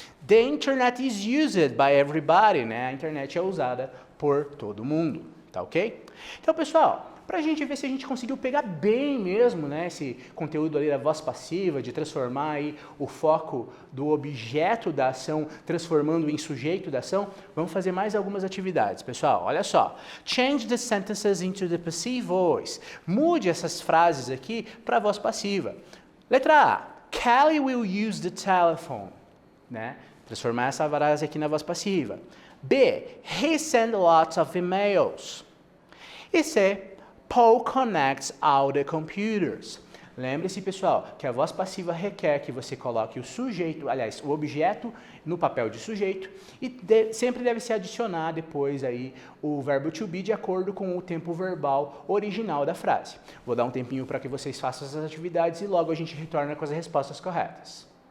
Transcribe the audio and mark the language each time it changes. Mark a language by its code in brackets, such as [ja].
[en] The internet is used by everybody. [pt] Né? A internet é usada por todo mundo. Tá ok? Então, pessoal, para a gente ver se a gente conseguiu pegar bem mesmo, né, esse conteúdo ali da voz passiva, de transformar aí o foco do objeto da ação, transformando em sujeito da ação, vamos fazer mais algumas atividades, pessoal. Olha só. [en] Change the sentences into the passive voice. [pt] Mude essas frases aqui para a voz passiva. Letra A. [en] Kelly will use the telephone. [pt] Né? Transformar essa frase aqui na voz passiva. [en] B. He sent lots of emails. E C. Paul connects all the computers. [pt] Lembre-se, pessoal, que a voz passiva requer que você coloque o sujeito, aliás, o objeto no papel de sujeito e sempre deve se adicionar depois aí o verbo to be de acordo com o tempo verbal original da frase. Vou dar um tempinho para que vocês façam essas atividades e logo a gente retorna com as respostas corretas.